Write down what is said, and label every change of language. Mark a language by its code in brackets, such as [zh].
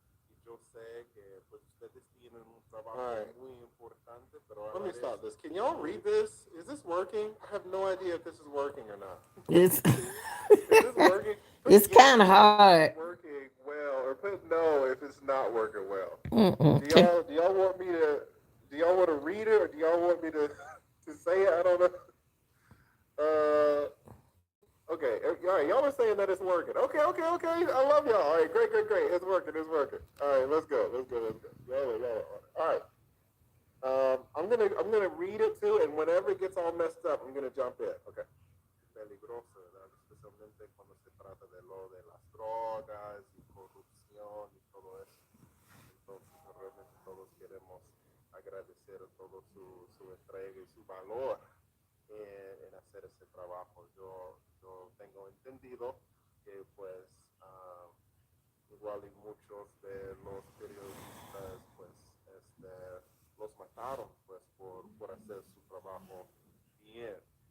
[es] Y yo sé que pues ustedes tienen un trabajo muy importante, pero [en] let me stop this. Can y'all read this? Is this working? I have no idea if this is working or not. it's Is this working? Put it's yes kind of if this is hard. working well, or put no if it's not working well. Mm-mm. Do y'all want me to do y'all want to read it or do y'all want me to to say it? I don't know. Okay. All right. Y'all are saying that it's working. Okay. I love y'all. All right. Great. It's working. All right. Let's go. Y'all. All right. I'm gonna read it too, and whenever it gets all messed up, I'm gonna jump in. [es] Okay. Peligroso, ¿verdad? Especialmente cuando se trata de lo de las drogas y corrupción y todo eso. Entonces, realmente todos queremos agradecer todo su entrega y su valor en hacer ese trabajo. Yo tengo entendido que pues igual y muchos de los periodistas pues los mataron pues por hacer su trabajo bien.